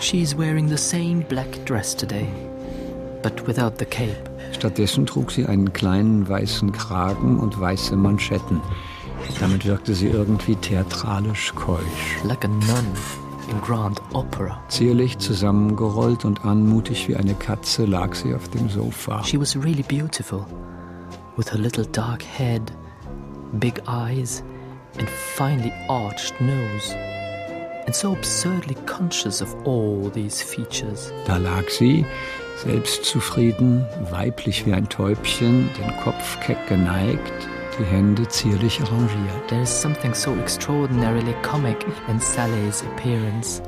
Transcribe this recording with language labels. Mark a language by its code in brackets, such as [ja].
[en] She's wearing the same black dress today, but without the cape. [de] Stattdessen trug sie einen kleinen weißen Kragen und weiße Manschetten. Damit wirkte sie irgendwie theatralisch keusch. [en] Like a nun. In Grand Opera. [de] Zierlich zusammengerollt und anmutig wie eine Katze lag sie auf dem Sofa. [en] She was really beautiful, with her little dark head, big eyes and finely arched nose. And so absurdly conscious of all these features. [de] Da lag sie, selbstzufrieden, weiblich wie ein Täubchen, den Kopf keck geneigt. Die Hände zierlich arrangiert. [en] There is something so extraordinarily comic in Sallys appearance.